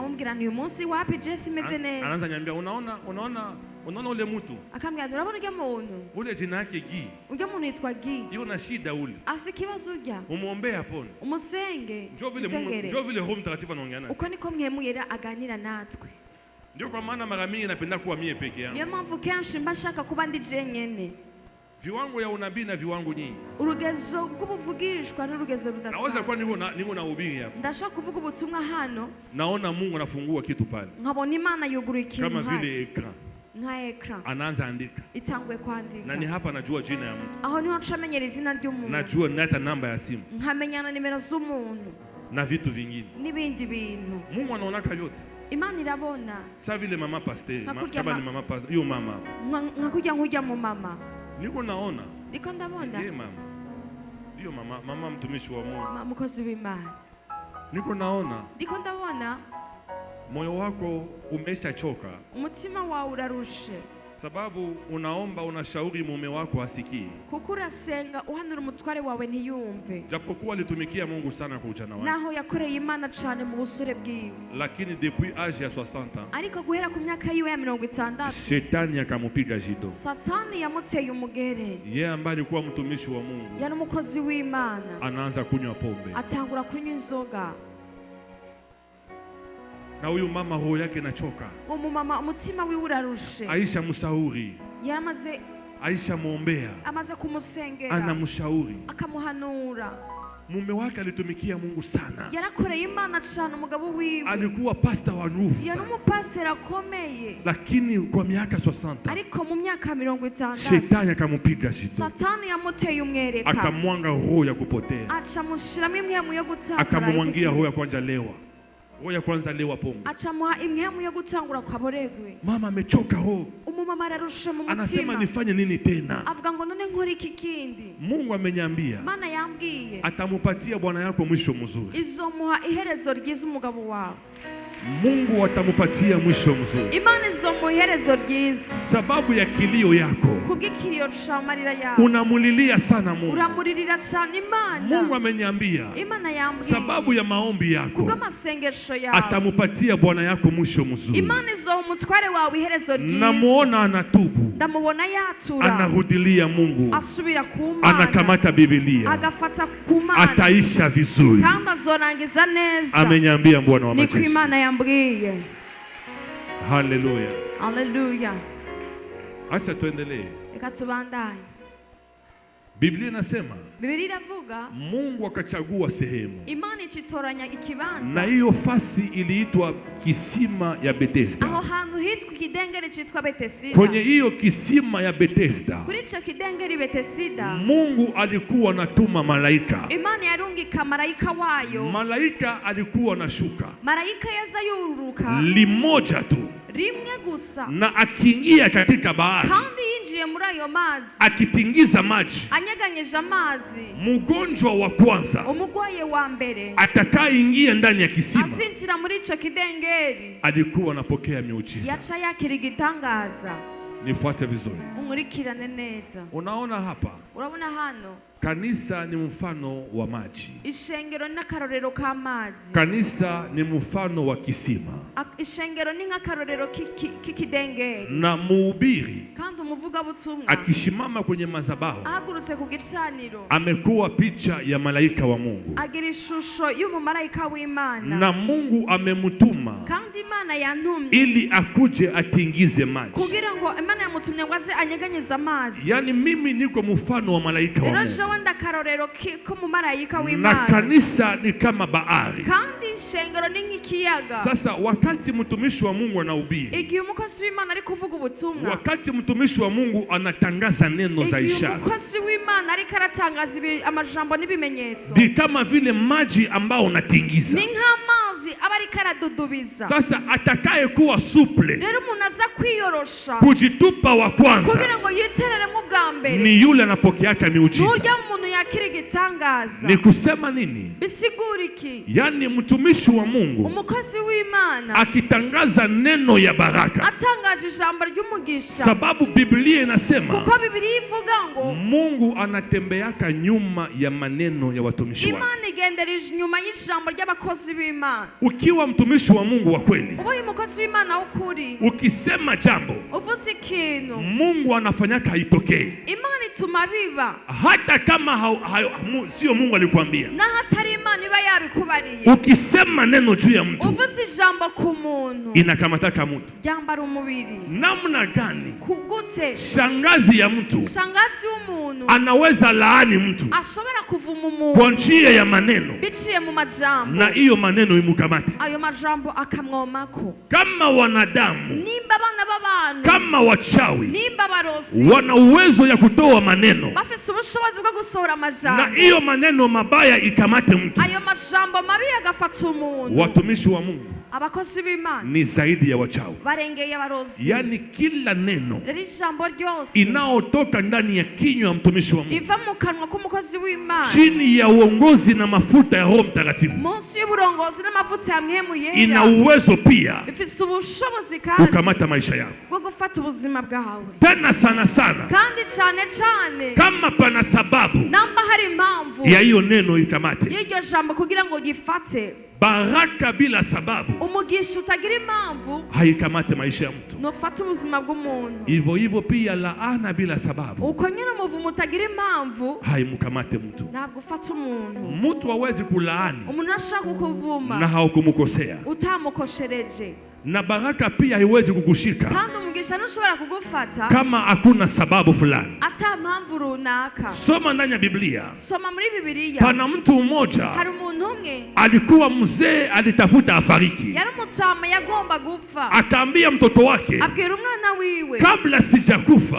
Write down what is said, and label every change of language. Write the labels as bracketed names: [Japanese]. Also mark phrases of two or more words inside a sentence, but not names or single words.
[Rundi] nkamubwira uyu munsi wapi Jesse meze neza. [Swahili] Anaanza nyambia unaona ule mtu. [Rundi] akambwira urabona ujya muntu, [Swahili] Ule jina yake Gi. [Rundi] ujya muntu yitwa Gi, [Swahili] Yuko na shida ule. [Rundi] afite ikibazo ujya [Swahili] Umuombee apone. [Rundi] umusenge. [Swahili] Njoo vile Roho Mtakatifu anaongea naye. [Rundi] uko niko mhemu yera aganira natwe. [Swahili] Ndio kwa maana mara mingi napenda kuwa mie peke yangu. [Rundi] niyo mpamvu kenshi mba nshaka kuba ndi jenyene. [Swahili] Viwango ya unabii na viwango nyingi. [Rundi] urugezo rw'ubuvugishwa n'urugezo [Swahili] Naweza [Rundi] rudasanzwe. [Swahili] kuwa niko na ubiri hapa. [Rundi] ndashaka kuvuga ubutumwa hano, [Swahili] Naona Mungu anafungua kitu pale. [Rundi] nkabona Imana yugura ikintu [Swahili] Kama [Rundi] hano [Swahili] vile ekran. [Rundi] nka ekran [Swahili] Anaanza andika. [Rundi] itanguye kwandika. [Swahili] Na ni hapa najua jina ya mtu. [Rundi] aho niho ncamenyera izina ry'umuntu, [Swahili] Najua hata namba ya simu [Rundi] nkamenyana nimero z'umuntu [Swahili] na vitu vingine. [Rundi] n'ibindi bintu. [Swahili] Mungu anaona yote. [Rundi] Imana irabona. [Swahili] Sa vile mama pasteur, [Rundi] Hakurya [Swahili] kama ni mama pasteur, hiyo mama hapa. [Rundi] nkakujya nkujya mu mama, [Swahili] Niko naona. [Rundi] ndiko ndabona [Swahili] Mama. Hiyo mama mtumishi wa Mungu. [Rundi] mukozi w'Imana, [Swahili] Niko naona [Rundi] ndiko ndabona [Swahili] moyo wako umeshachoka, [Rundi] umutima wawe urarushe, [Swahili] sababu unaomba unashauri mume wako asikii. [Rundi] kuko urasenga uhanura umutware wawe ntiyumve, [Swahili] Japokuwa alitumikia Mungu sana kwa ujana wake, [Rundi] naho yakoreye Imana cyane mu busore bwiwe, [Swahili] lakini [French] depuis âge [Swahili] ya 60 ans [Rundi] ariko guhera ku myaka yiwe ya 60 [Swahili] shetani akamupiga jido. [Rundi] Satani yamuteye umugere. [Swahili] Yeye ambaye alikuwa mtumishi wa Mungu [Rundi] yari umukozi w'Imana, [Swahili] anaanza kunywa pombe, [Rundi] atangura kunywa inzoga. [Swahili] na huyu mama roho yake inachoka. [Rundi] umumama umutima wiwe urarushe, [Swahili] Aisha msauri, [Rundi] yaramaze [Swahili] Aisha muombea, [Rundi] amaze kumusengera, [Swahili] anamshauri. [Rundi] akamuhanura. [Swahili] Mume wake alitumikia Mungu sana, [Rundi] yarakoreye Imana cyane umugabo wiwe, [Swahili] alikuwa pasta wa nguvu [Rundi] yari [Swahili] sana, [Rundi] umupasiteri akomeye, [Swahili] lakini kwa miaka 60 [Rundi] ariko mu myaka 60 [Swahili] shetani akamupiga jido, [Rundi] Satani yamuteye umwereka, [Swahili] akamwanga roho ya kupotea, [Rundi] aca mushiramo imwemu yo gutakara, [Swahili] akamwangia roho ya kwanza lewa, roho ya kwanza lewa pombe. [Rundi] aca muha imwemu yo gutangura kwaboregwe. [Swahili] Mama amechoka roho, [Rundi] umumama ararusha mu [Swahili] anasema [Rundi] mutima, [Swahili] nifanye nini tena? [Rundi] avuga ngo none nkora iki kindi? [Swahili] Mungu amenyambia [Rundi] Mana yambwiye [Swahili] atamupatia bwana yako mwisho mzuri. [Rundi] izomuha iherezo ryiza umugabo wawe. [Swahili] Mungu atamupatia mwisho mzuri. [Rundi] Imana izomuherezo ryiza. [Swahili] Sababu ya kilio yako, [Rundi] kubw'ikiriyo c'amarira yawe, [Swahili] unamulilia sana Mungu. [Rundi] uramuririra cyane Imana. [Swahili] Mungu ameniambia, [Rundi] Imana yambwiye, [Swahili] sababu ya maombi yako, [Rundi] kubw'amasengesho yawe, [Swahili] atamupatia Bwana yako mwisho mzuri. [Rundi] Imana izoha umutware wawe iherezo ryiza. [Swahili] Namuona anatubu, [Rundi] ndamubona yatura, [Swahili] anarudilia Mungu, [Rundi] asubira ku Mana, [Swahili] anakamata Biblia, [Rundi] agafata ku Mana, [Swahili] ataisha vizuri. [Rundi] kandi azorangiza neza. [Swahili] Ameniambia Bwana wa majeshi. [Rundi] Niko Imana yambwiye. [Swahili] Haleluya. [Rundi] Haleluya. [Swahili] Acha tuendelee. [Rundi] Reka tubandanye. [Swahili] Biblia inasema, [Rundi] Biblia iravuga, [Swahili] Mungu akachagua sehemu, [Rundi] Imana ichitoranya ikibanza, [Swahili] na hiyo fasi iliitwa kisima ya Bethesda. [Rundi] aho hantu hitwa ikidengeri chitwa Betesida. [Swahili] Kwenye hiyo kisima ya Bethesda, [Rundi] kuri ico kidengeri Betesida, [Swahili] Mungu alikuwa anatuma malaika. [Rundi] Imana yarungika marayika wayo. [Swahili] Malaika alikuwa anashuka, [Rundi] Marayika yaza yururuka [Swahili] limoja tu, [Rundi] rimwe gusa, [Swahili] na akiingia katika bahari, [Rundi] kandi yinjiye muri ayo mazi, [Swahili] akitingiza maji, [Rundi] anyeganyeje amazi, [Swahili] mgonjwa wa kwanza [Rundi] umugwaye wa mbere [Swahili] atakayeingia ndani ya kisima [Rundi] azinjira muri ico kidengeri [Swahili] alikuwa anapokea miujiza. [Rundi] yaca yakira igitangaza. [Swahili] Nifuate vizuri. [Rundi] Unkurikirane neza. [Swahili] Unaona hapa, [Rundi] Urabona hano [Swahili] kanisa ni mfano wa maji. [Rundi] ishengero n'akarorero k'amazi. [Swahili] Kanisa ni mfano wa kisima, [Rundi] Ishengero ni nk'akarorero k'ikidengeri. [Swahili] na mhubiri [Rundi] Kandi umuvugabutumwa [Swahili] akishimama kwenye madhabahu [Rundi] ahagurutse ku gicaniro [Swahili] amekuwa picha ya malaika wa Mungu, [Rundi] agira ishusho y'umumarayika w'Imana, [Swahili] na Mungu amemutuma [Rundi] kandi Imana yantumye [Swahili] ili akuje atingize maji. [Rundi] kugira ngo Imana yamutumye ngo aze anyeganyeze amazi. [Swahili] Yani mimi niko mfano wa malaika wa Mungu, [Rundi] wenda akarorero k'umumarayika na w'Imana, [Swahili] kanisa ni kama bahari. [Rundi] kandi ishengero ni nk'ikiyaga. [Swahili] Sasa wakati mtumishi wa Mungu anahubiri, [Rundi] igihe umukozi w'Imana ari kuvuga ubutumwa, [Swahili] wakati mtumishi wa Mungu anatangaza neno za [Rundi] igihe [Swahili] ishara, [Rundi] umukozi w'Imana ariko aratangaza amajambo n'ibimenyetso, [Swahili] ni kama vile maji ambao unatingiza. [Rundi] ni nk'amazi aba ariko aradudubiza. [Swahili] Sasa atakaye kuwa suple, [Rundi] rero umuntu aza kwiyorosha [Swahili] kujitupa wa kwanza, [Rundi] kugira ngo yitereremo bwa mbere, [Swahili] ni yule anapokeaka miujiza. [Rundi] n'urya umuntu yakira igitangaza. [Swahili] Ni kusema nini? [Rundi] bisigura iki? [Swahili] Yani mtumishi wa Mungu [Rundi] umukozi w'Imana [Swahili] akitangaza neno ya baraka, [Rundi] atangaje ijambo ry'umugisha, [Swahili] sababu Biblia inasema [Rundi] kuko Bibiliya ivuga ngo [Swahili] Mungu anatembeaka nyuma ya maneno ya watumishi wake. [Rundi] Imana igendera inyuma y'ijambo ry'abakozi b'Imana. [Swahili] Ukiwa mtumishi wa Mungu wa kweli, [Rundi] ubaye umukozi w'Imana w'ukuri, [Swahili] ukisema jambo, [Rundi] uvuze ikintu, [Swahili] Mungu anafanyaka haitokee, [Rundi] Imana ituma biba, [Swahili] hata kama sio Mungu alikwambia. [Rundi] na hatari Imana iba yabikubariye. [Swahili] Ukisema neno juu ya mtu, [Rundi] uvuze ijambo ku muntu, [Swahili] inakamataka mtu. [Rundi] ryambara umubiri. [Swahili] Namna gani [Rundi] kugute [Swahili] shangazi ya mtu [Rundi] shangazi w'umuntu [Swahili] anaweza laani mtu [Rundi] ashobora kuvuma [Swahili] kwa [Rundi] umuntu [Swahili] njia ya maneno, [Rundi] biciye mu majambo, [Swahili] na hiyo maneno imukamate? [Rundi] ayo majambo akamwomako. [Swahili] Kama wanadamu, [Rundi] nimba abana b'abantu, [Swahili] kama wachawi, [Rundi] nimba abarozi [Swahili] wana uwezo ya kutoa maneno, [Rundi] bafise ubushobozi bwo gusohora na amajambo, [Swahili] hiyo maneno mabaya ikamate mtu, [Rundi] ayo majambo mabi agafata umuntu. [Swahili] watumishi wa Mungu [Rundi] abakozi b'Imana [Swahili] ni zaidi ya wachawi. [Rundi] barengeye abarozi. [Swahili] Yani kila neno [Rundi] rero ijambo ryose [Swahili] inaotoka ndani ya kinywa ya mtumishi wa Mungu, [Rundi] riva mu kanwa k'umukozi w'Imana, [Swahili] chini ya uongozi na mafuta ya Roho Mtakatifu, [Rundi] munsi y'uburongozi n'amavuta ya Mpwemu [Swahili] ina [Rundi] Yera, [Swahili] uwezo pia [Rundi] ifise ubushobozi kandi [Swahili] kukamata maisha yako. [Rundi] bwo gufata ubuzima bwawe. [Swahili] Tena sana sana, [Rundi] kandi cyane cyane [Swahili] kama pana sababu [Rundi] namba hari impamvu [Swahili] ya hiyo neno ikamate. [Rundi] y'iryo jambo kugira ngo gifate. [Swahili] Baraka bila sababu [Rundi] umugisha utagira impamvu [Swahili] haikamate maisha ya mtu. [Rundi] nufata ubuzima bw'umuntu. [Swahili] Hivyo hivyo pia laana bila sababu [Rundi] uko nyine umuvumo utagira impamvu [Swahili] haimkamate mtu. [Rundi] ntabwo ufata umuntu. [Swahili] Mtu hawezi kulaani [Rundi] umuntu ashaka kukuvuma [Swahili] na haukumukosea, [Rundi] utamukoshereje, [Swahili] na baraka pia haiwezi kukushika [Rundi] kandi umugisha ntushobora kugufata [Swahili] kama hakuna sababu fulani. [Rundi] ata mpamvu runaka. [Swahili] Soma ndani ya Biblia, [Rundi] soma muri Bibiliya. [Swahili] pana mtu mmoja [Rundi] hari umuntu umwe [Swahili] alikuwa mzee, alitafuta afariki, [Rundi] yari umutama yagomba gupfa, [Swahili] akaambia mtoto wake, [Rundi] abwira umwana wiwe, [Swahili] kabla sijakufa